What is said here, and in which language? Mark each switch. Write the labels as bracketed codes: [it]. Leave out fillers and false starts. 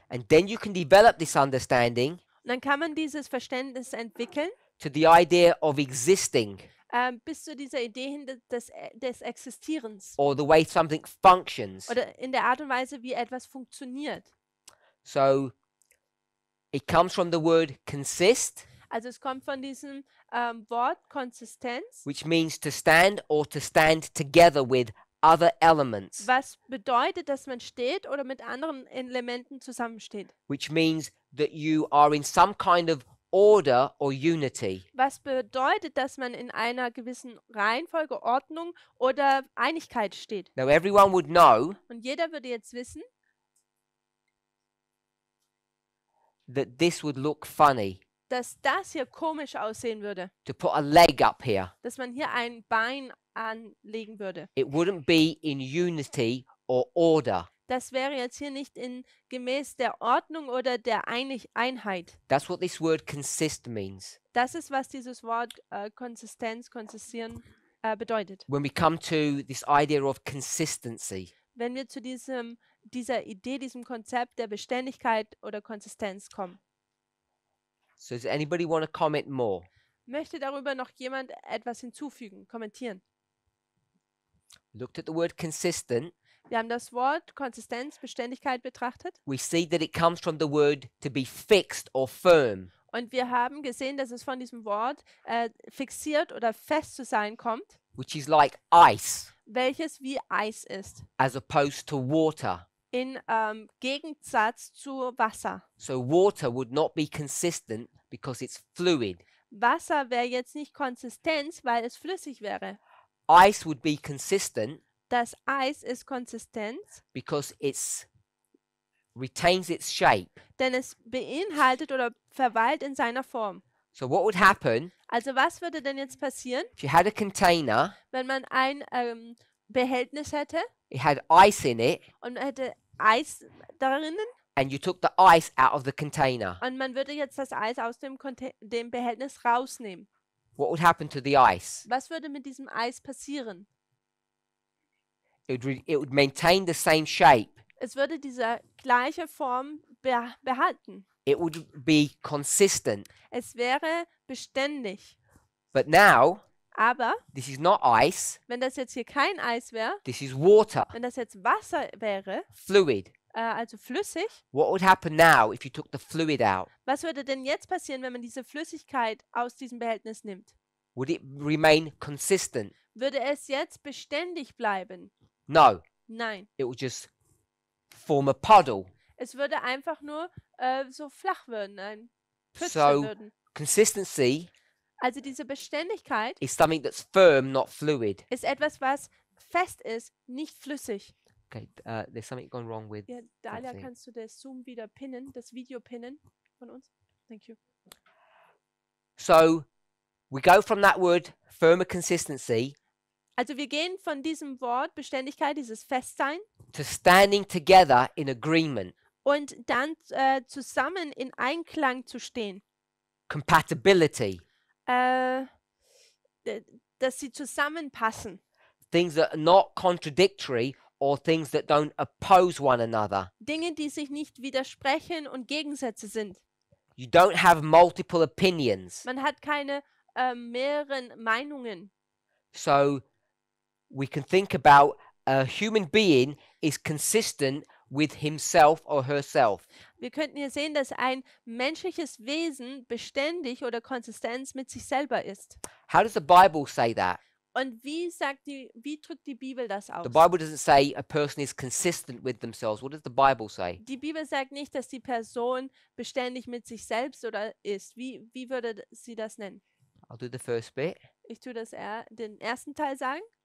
[en] and then you can develop this understanding [de] Und dann kann man dieses Verständnis entwickeln, [en] to the idea of existing [de] bis zu dieser Idee hin des Existierens. [en] or the way something functions. [de] Oder in der Art und Weise, wie etwas funktioniert. [en] So it comes from the word consist, [de] Also es kommt von diesem Wort Konsistenz, [en] which means to stand or to stand together with other elements, [de] was bedeutet, dass man steht oder mit anderen Elementen zusammensteht. [en] which means that you are in some kind of order or unity. [de] Was bedeutet, dass man in einer gewissen Reihenfolge, Ordnung oder Einigkeit steht. [en] Now, everyone would know [de] Und jeder würde jetzt wissen, [en] that this would look funny [de] dass das hier komisch aussehen würde. [en] to put a leg up here. [de] Dass man hier ein Bein anlegen würde. [en] It wouldn't be in unity or order. [de] Das wäre jetzt hier nicht gemäß der Ordnung oder der Einheit. [en] That's what this word consist means. [de] Das ist, was dieses Wort konsistieren bedeutet. [en] When we come to this idea of consistency, [de] Wenn wir zu dieser Idee, diesem Konzept der Beständigkeit oder Konsistenz kommen. [en] so does anybody want to comment more? [de] Möchte darüber noch jemand etwas hinzufügen, kommentieren? [en] Looked at the word consistent. [de] Wir haben das Wort Konsistenz, Beständigkeit betrachtet [en] We see that it comes from the word to be fixed or firm. [de] und wir haben gesehen, dass es von diesem Wort fixiert oder fest zu sein kommt, [en] Which is like ice [de] welches wie Eis ist, [en] as opposed to water. [de] in Gegensatz zu Wasser. [en] So water would not be consistent because it's fluid. [de] Wasser wäre jetzt nicht Konsistenz, weil es flüssig wäre. [en] Ice would be consistent [de] Das Eis ist Konsistenz, [en] because it's retains its shape. [de] denn es beinhaltet oder verweilt in seiner Form. [en] So what would happen [de] Also was würde denn jetzt passieren, [en] if you had a container, [de] wenn man ein Behältnis hätte [en] it had ice in it, [de] und man hätte Eis darin [en] and you took the ice out of the container? [de] und man würde jetzt das Eis aus dem Behältnis rausnehmen. [en] What would happen to the ice? [de] Was würde mit diesem Eis passieren? [en] It would maintain the same shape. [de] Es würde diese gleiche Form behalten. [en] It would be consistent. [de] Es wäre beständig. [en] But now, [de] Aber [en] this is not ice, [de] wenn das jetzt hier kein Eis wäre, [en] this is water, [de] wenn das jetzt Wasser wäre, [en] fluid. [de] also flüssig, [en] What would happen now if you took the fluid out? [de] was würde denn jetzt passieren, wenn man diese Flüssigkeit aus diesem Behältnis nimmt? [en] Would it remain consistent? [de] Würde es jetzt beständig bleiben? [en] No, [de] Nein. [en] it would just form a puddle. [de] Es würde einfach nur so flach werden, ein Pfütze [en] So- [de] würden. [en] Consistency [de] Also diese Beständigkeit [en] is something that's firm, not fluid. [de] ist etwas, was fest ist, nicht flüssig. [en] Okay, there's something gone wrong with. [de] Ja, Dalia, [en] Something. [de] kannst du das Zoom wieder pinnen, das Video pinnen von uns? [en] Thank you. So we go from that word firmer consistency [de] Also wir gehen von diesem Wort Beständigkeit, dieses Festsein, [en] to standing together in agreement, [de] und dann zusammen in Einklang zu stehen. [en] compatibility, [de] Dass sie zusammenpassen. [en] things that are not contradictory or things that don't oppose one another. [de] Dinge, die sich nicht widersprechen und Gegensätze sind. [en] You don't have multiple opinions. [de] Man hat keine mehreren Meinungen. [en] So we can think about a human being is consistent with himself or herself. [de] Wir könnten hier sehen, dass ein menschliches Wesen beständig oder Konsistenz mit sich selber ist. [en] How does the Bible say that? [de] Und wie drückt die Bibel das aus? [en] The Bible doesn't say a person is consistent with themselves. What does the Bible say? [de] Die Bibel sagt nicht, dass die Person beständig mit sich selbst oder ist. Wie würde sie das nennen? [en] I'll do the first bit. [de] Ich tue den ersten Teil sagen.